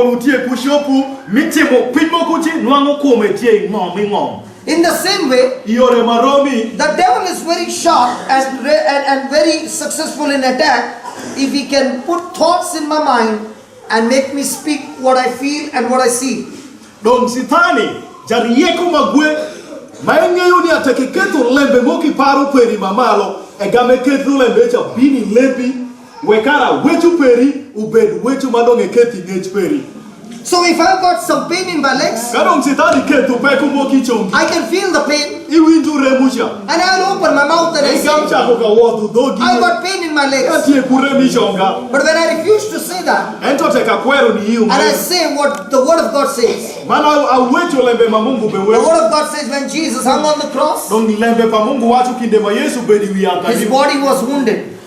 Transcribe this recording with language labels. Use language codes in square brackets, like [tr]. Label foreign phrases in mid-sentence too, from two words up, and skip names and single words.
[en] In the same way, the devil is very sharp and very successful in attack if he can put thoughts in my mind and make me speak what I feel and what I see. [ach] Donc sitani jariyeko magwe mayengeyo ni atekeketo lembe moki paro peri mamalo egame ketu lembe cha bini lepi wekara wetu peri ubed wetu madonge keti ngech peri. [en] So if I've got some pain in my legs, I can feel the pain, and I'll open my mouth and I say, I've got pain in my legs. But when I refuse to say that, and I say what the Word of God says, the Word of God says when Jesus hung on the cross, his body was wounded.